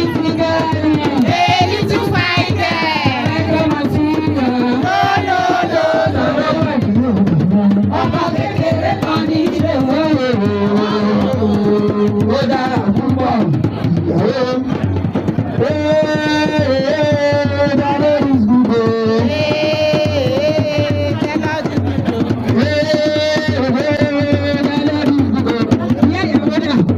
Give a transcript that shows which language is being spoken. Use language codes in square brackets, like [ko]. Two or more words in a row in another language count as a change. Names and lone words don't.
[en] A little fighter. No, no, no, no, no. [yo] Ọmọ kékeré kan ní ilé ìwé. Ó dára púpọ̀. [en] Hey, hey, the Lord is good. Hey, the Lord is good. Hey, hey, the Lord is good. [yo] Ìyá ìyàwó dà?